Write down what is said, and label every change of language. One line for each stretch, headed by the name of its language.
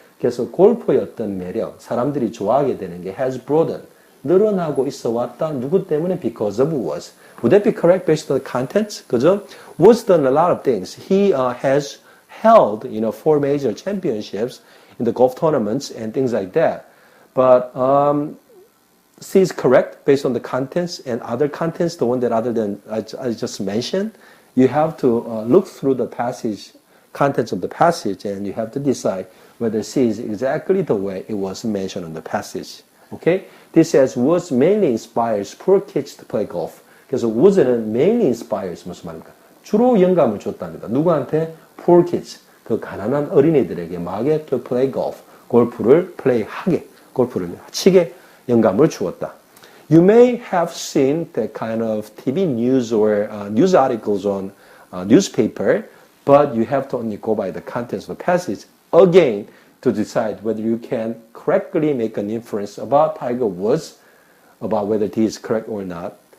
Korean: 그래서 골프의 어떤 매력, 사람들이 좋아하게 되는 게
English: has broadened,
Korean: 늘어나고 있어 왔다. 누구 때문에?
English: Because of Woods. Would that be correct based on the contents?
Korean: 그죠?
English: Woods done a lot of things. He has held, 4 major championships in the golf tournaments and things like that. But C is correct based on the contents and other contents, the one that other than I just mentioned. You have to look through the passage, contents of the passage, and you have to decide whether C is exactly the way it was mentioned in the passage. Okay? This says Woods mainly inspires poor kids to play golf.
Korean: 그래서 Woods는
English: mainly inspires
Korean: 무슨 말입니까? 주로 영감을 줬답니다. 누구한테?
English: Poor kids.
Korean: 그 가난한 어린이들에게 막에
English: to play golf.
Korean: 골프를 플레이하게, 골프를 치게 영감을 주었다.
English: You may have seen that kind of TV news or news articles on newspaper, but you have to only go by the contents of the passage again to decide whether you can correctly make an inference about Tiger Woods, about whether he is correct or not.